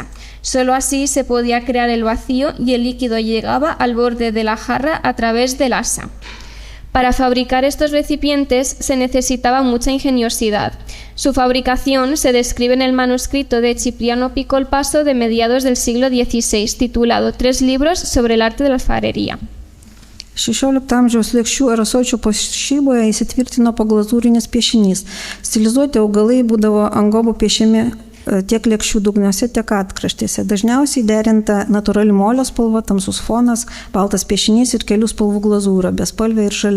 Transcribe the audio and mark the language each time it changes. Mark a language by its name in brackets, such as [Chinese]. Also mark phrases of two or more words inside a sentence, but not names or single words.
[Spanish] Solo así se podía crear el vacío y el líquido llegaba al borde de la jarra a través del asa. Para fabricar estos recipientes se necesitaba mucha ingeniosidad. Su fabricación se describe en el manuscrito de Cipriano Picolpaso de mediados del siglo XVI, titulado 3 libros sobre el arte de la alfarería. [Lithuanian] 16 amžiaus lėkščių ir ąsočių puošyboje įsitvirtino paglazūrinis piešinys. Stilizuoti augalai būdavo ant gobų piešiami tiek lėkščių dugniuose, tiek atkraštėse. Dažniausiai derinta natūrali molio spalva, tamsus fonas, baltas piešinys ir kelių spalvų glazūra, bespalvė ir žalia.